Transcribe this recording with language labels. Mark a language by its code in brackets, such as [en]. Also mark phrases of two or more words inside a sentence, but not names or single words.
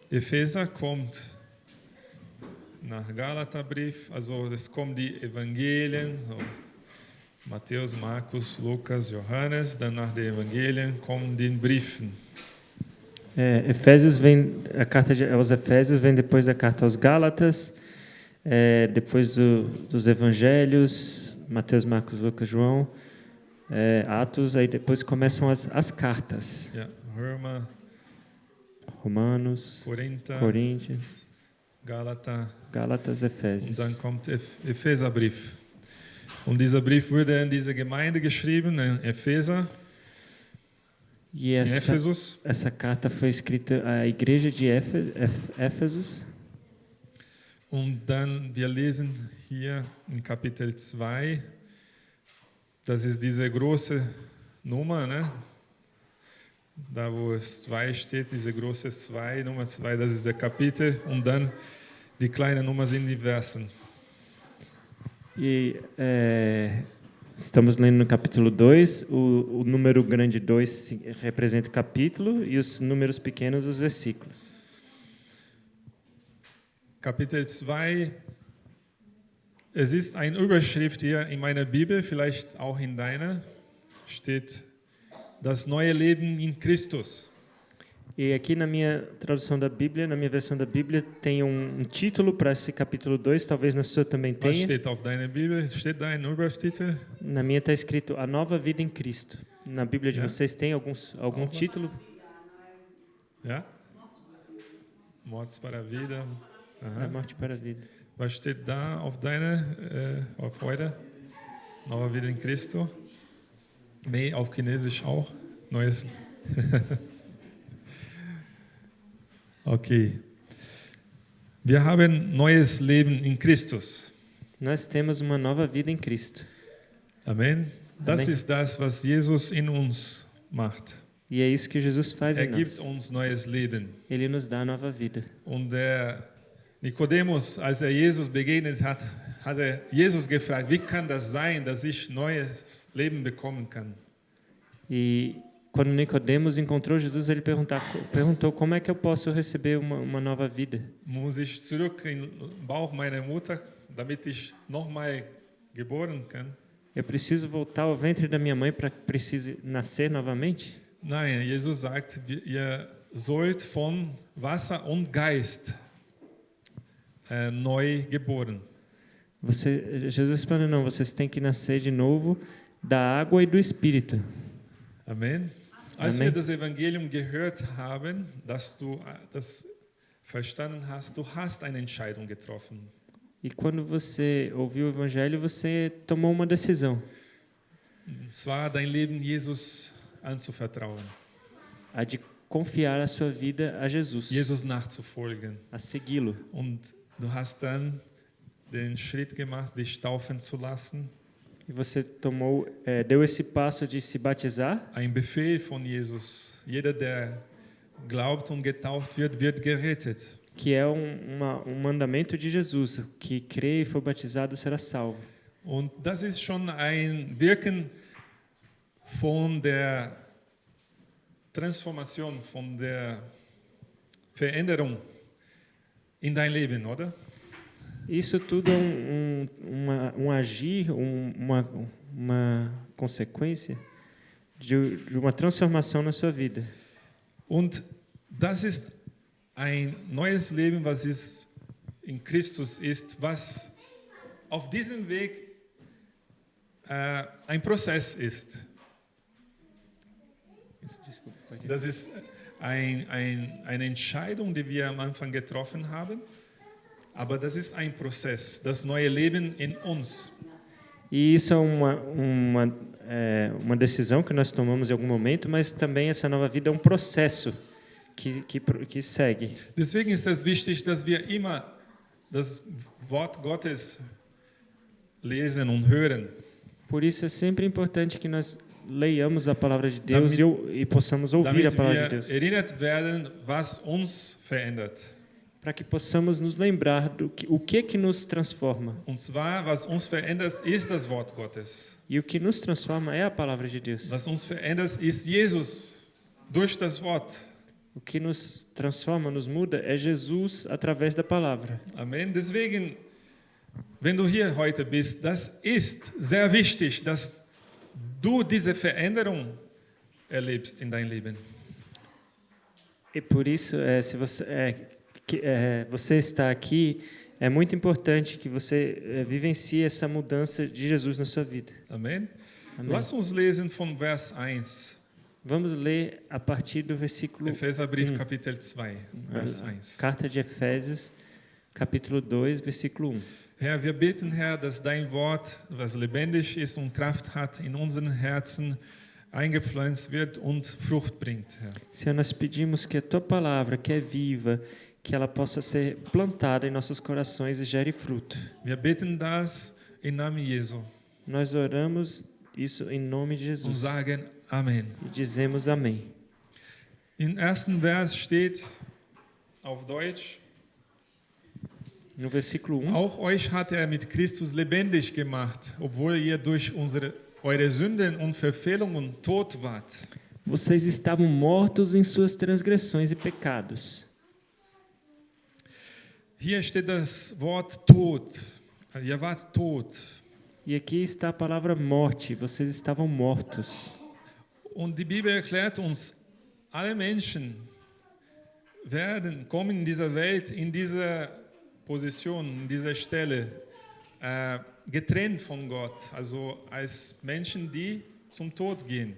[de] Epheser kommt nach Galaterbrief, also es kommen die Evangelien, so Matthäus, Markus, Lukas, Johannes, dann nach den Evangelien kommen die Briefen. [pt] Efésios vem a carta aos Efésios vem depois da carta aos Gálatas, depois dos Evangelhos, Mateus, Marcos, Lucas, João, Atos, aí depois começam as cartas. [de] Ja, Römer, [pt] Romanos, [de] Korinther, [pt] Coríntios, [de] Galater [pt] Gálatas, [de] und [pt] Efésios. [de] dann kommt Epheserbrief. Und dieser Brief wurde in diese Gemeinde geschrieben, in Epheser, [pt] E [de] in Ephesus. [pt] essa carta foi escrita à igreja de Éfesos. [de] Und dann, wir lesen hier in Kapitel 2, das ist diese große Nummer, ne? Da wo es 2 steht, diese große 2, Nummer 2, das ist der Kapitel. Und dann die kleine Nummer sind die Versen. [pt] E estamos lendo no capítulo 2, o número grande 2 representa o capítulo e os números pequenos os versículos. [de] Kapitel 2, es ist eine Überschrift hier in meiner Bibel, vielleicht auch in deiner, steht das neue Leben in Christus. [pt] E aqui na minha tradução da Bíblia, na minha versão da Bíblia, tem um título para esse capítulo 2, talvez na sua também [de] Was [pt] tenha. [de] steht auf deiner Bibel? Steht da ein Übertitel? [pt] Na minha está escrito A Nova Vida em Cristo. Na Bíblia de É? vocês tem algum Algumas? título? Ja? Mords para a vida. [de] Da Aha. [pt] Morte para a Vida. [de] Was steht da auf deiner, auf heute? Neue Vida in Christo? Nee, auf Chinesisch auch. Neues. Okay. Wir haben neues Leben in Christus. [pt] Nós temos uma nova vida em Cristo. [de] Amen. Das Amen. ist das, was Jesus in uns macht. [pt] E é isso que Jesus faz em [de] Gibt [pt] nós. [de] uns neues Leben. [pt] Ele nos dá a nova vida. [de] Und der Nikodemus, als Jesus begegnet hat, hat Jesus gefragt, wie kann das sein, dass ich neues Leben bekommen kann? [pt] E quando Nicodemos encontrou Jesus, ele perguntou como é que eu posso receber uma nova vida? [de] Muss ich zurück in den Bauch meiner Mutter, damit ich nochmal geboren kann? [pt] Eu preciso voltar ao ventre da minha mãe para que precise nascer novamente? [de] Nein, Jesus sagt, ihr sollt von Wasser und Geist neu geboren. [pt] Jesus respondeu, não, vocês têm que nascer de novo da água e do Espírito. [de] Amen. Als Amen. wir das Evangelium gehört haben, dass du das verstanden hast, du hast eine Entscheidung getroffen. [pt] E quando você ouviu o Evangelho, você tomou uma decisão. [de] Und zwar dein Leben Jesus anzuvertrauen, [pt] A de confiar a sua vida a Jesus. [de] Jesus nachzufolgen. [pt] A segui-lo. [de] Und du hast dann den Schritt gemacht, dich taufen zu lassen. [pt] E você deu esse passo de se batizar. [de] Ein Befehl von Jesus. Jeder, der glaubt und getauft wird, wird gerettet. [pt] Que é um mandamento de Jesus. Que crê e for batizado será salvo. [de] Und das ist schon ein Wirken von der Transformation, von der Veränderung in dein Leben, oder? [pt] Isso tudo é um agir, uma consequência de uma transformação na sua vida. [de] Und das ist ein neues Leben, was ist in Christus ist, was auf diesem Weg ein Prozess ist. [pt] Desculpa, pode ir. [de] Das ist eine Entscheidung, die wir am Anfang getroffen haben, aber das ist ein Prozess, das neue Leben in uns. [pt] E isso é uma decisão que nós tomamos em algum momento, mas também essa nova vida é um processo que segue. [de] Deswegen ist es wichtig, dass wir immer das Wort Gottes lesen und hören. [pt] Por isso é sempre importante que nós leiamos a palavra de Deus e possamos ouvir a [de] Damit [pt] palavra de [de] wir [pt] Deus, [de] erinnert werden, was uns verändert. [pt] para que possamos nos lembrar o que nos transforma. [de] Und zwar, was uns verändert, ist das Wort Gottes. [pt] E o que nos transforma é a palavra de Deus. [de] Was uns verändert, ist Jesus durch das Wort. [pt] O que nos transforma, nos muda, é Jesus através da palavra. [de] Amen. Deswegen, wenn du hier heute bist, das ist sehr wichtig, dass du diese Veränderung erlebst in dein Leben. [pt] E por isso, se você está aqui, é muito importante que você vivencie essa mudança de Jesus na sua vida. [de] Amen. [pt] Amém. [de] Lass uns lesen von Vers 1. [pt] Vamos ler a partir do versículo [de] Epheserbrief, Kapitel 2, Vers 1. [pt] Carta de Efésios, capítulo 2, versículo 1. [de] Herr, wir beten, Herr, dass dein Wort, was lebendig ist und Kraft hat, in unseren Herzen eingepflanzt wird und Frucht bringt, Herr. [pt] Senhor, nós pedimos que a tua palavra, que é viva, que ela possa ser plantada em nossos corações e gere fruto. [de] Wir beten das im Namen Jesu [pt] Nós oramos isso em nome de [de] und [pt] Jesus [de] sagen Amen. [pt] e dizemos amém. [de] Im ersten Vers steht auf Deutsch: [pt] No versículo 1, [de] Auch euch hat er mit Christus lebendig gemacht, obwohl ihr durch eure Sünden und Verfehlungen tot wart. [pt] vocês estavam mortos em suas transgressões e pecados. [de] Hier steht das Wort tot. Ihr wart tot. [pt] E aqui está a palavra morte, vocês estavam mortos. [de] Und die Bibel erklärt uns, alle Menschen kommen in dieser Welt, in dieser Position, in dieser Stelle, getrennt von Gott, also als Menschen, die zum Tod gehen.